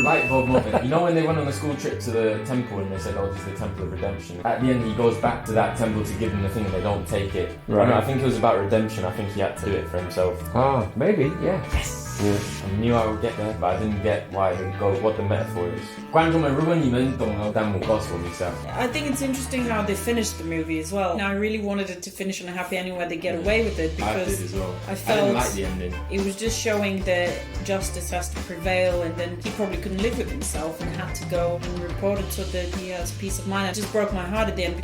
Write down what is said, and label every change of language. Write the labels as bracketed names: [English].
[English] moment. You know when they went on the school trip to the temple and they said, oh, this is the temple of redemption. At the end he goes back to that temple to give them the thing and they don't take it. Right. I think it was about redemption. I think he had to do it for himself. Ah, maybe, yeah. Yes! Yeah. I knew I would get there, but I didn't get why they go, what the metaphor is. [Chinese] 观众们，如果你们懂了弹幕，告诉我们一下。 [English] I think it's interesting how they finished the movie as well. Now, I really wanted it to finish on a happy ending where they get away with it because I did as well. I felt I didn't like the ending. It was just showing that justice has to prevail, and then he probably couldn't live with himself and had to go and report it so that he has peace of mind. It just broke my heart at the end.